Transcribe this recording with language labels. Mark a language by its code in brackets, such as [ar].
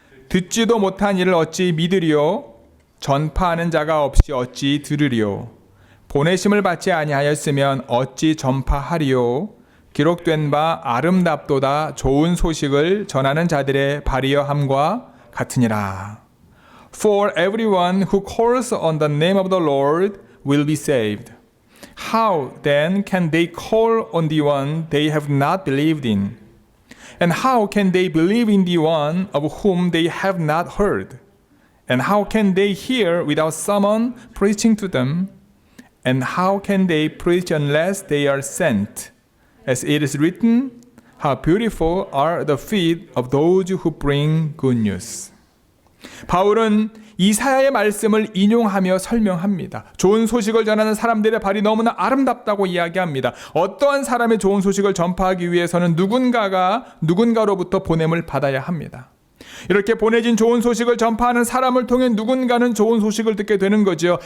[ko] 듣지도 못한 이를 어찌 믿으리요. 전파하는 자가 없이 어찌 들으리요. 보내심을 받지 아니하였으면 어찌 전파하리요. 기록된 바 아름답도다 좋은 소식을 전하는 자들의 발이여 함과 같으니라. [en] For everyone who calls on the name of the Lord will be saved. How then can they call on the one they have not believed in? And how can they believe in the one of whom they have not heard? And how can they hear without someone preaching to them? And how can they preach unless they are sent? As it is written, how beautiful are the feet of those who bring good news. [ko] 바울은 이사야의 말씀을 인용하며 설명합니다. 좋은 소식을 전하는 사람들의 발이 너무나 아름답다고 이야기합니다. 어떠한 사람의 좋은 소식을 전파하기 위해서는 누군가로부터 보냄을 받아야 합니다. 이렇게 보내진 좋은 소식을 전파하는 사람을 통해 누군가는 좋은 소식을 듣게 되는 거죠.